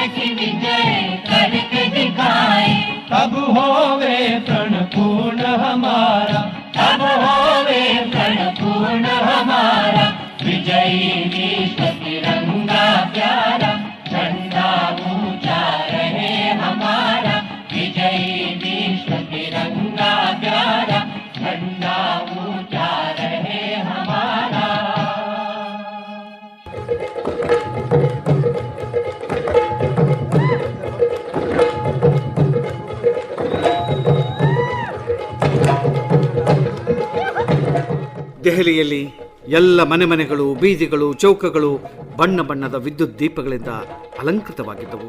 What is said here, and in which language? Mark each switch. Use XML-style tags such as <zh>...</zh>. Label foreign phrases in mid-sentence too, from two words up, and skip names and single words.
<hi>की विजय करके दिखाए, तब होवे प्रण पूर्ण हमारा, तब होवे प्रण पूर्ण हमारा, विजयी विश्व तिरंगा प्यारा, झंडा ऊंचा रहे हमारा, विजयी विश्व तिरंगा प्यारा, झंडा ऊंचा रहे हमारा.</hi> <kn>ದೆಹಲಿಯಲ್ಲಿ ಎಲ್ಲ ಮನೆಗಳು, ಬೀದಿಗಳು, ಚೌಕಗಳು ಬಣ್ಣ ಬಣ್ಣದ ವಿದ್ಯುತ್ ದೀಪಗಳಿಂದ ಅಲಂಕೃತವಾಗಿದ್ದವು.</kn>